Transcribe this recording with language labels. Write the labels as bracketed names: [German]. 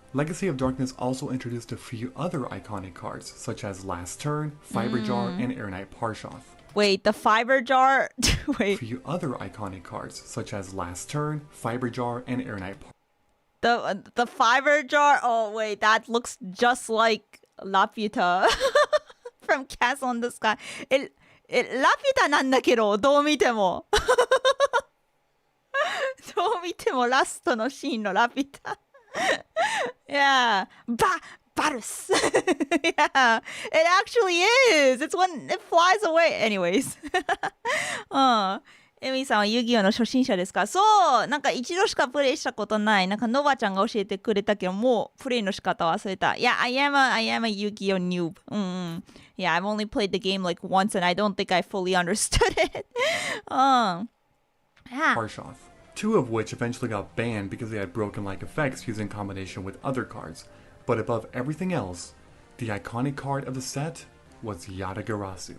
[English] Legacy of Darkness also introduced a few other iconic cards, such as Last Turn, Fiber Jar, and Air Knight Parshoth. Wait, the fiber jar? Wait. A few other iconic cards, such as Last Turn, Fiber Jar, and Air Knight Parshoth. The fiber jar? Oh, wait, that looks just like Laputa from Castle in the Sky. [Japanese] Laputa なんだけど、どう見ても。どう見てもラストのシーンのラピュタ。 [English] Yeah. Barus. Yeah. It actually is. It's when it flies away. Anyways. [Japanese] エミさんは遊戯王の初心者ですか？そう、なんか一度しかプレイしたことない。なんかノバちゃんが教えてくれたけど、もうプレイの仕方忘れた。 [English] Yeah, I am a Yu-Gi-Oh noob. Yeah, I've only played the game like once and I don't think I fully understood it. Yeah. Parshoth, two of which eventually got banned because they had broken-like effects used in combination with other cards. But above everything else, the iconic card of the set was Yatagarasu.